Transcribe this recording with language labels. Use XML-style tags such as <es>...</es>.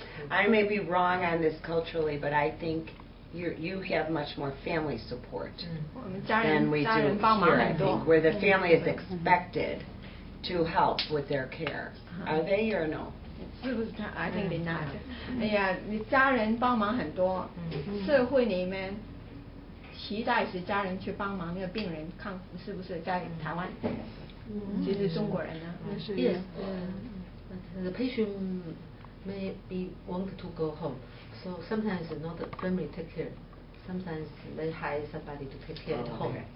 <en>I may be wrong on this culturally, but I think you have much more family support than we do here, I think, where the family is expected to help with their care. Are they or no?</en> <zh>是不是</zh> <en>I think they not.</en> <zh>哎呀，你家人帮忙很多，社会里面期待是家人去帮忙那个病人康复，是不是在台湾？其实中国人呢</zh> <en>？Yes, the patient may be want to go home, so sometimes not the family take care. Sometimes they hire somebody to take care at home.</en>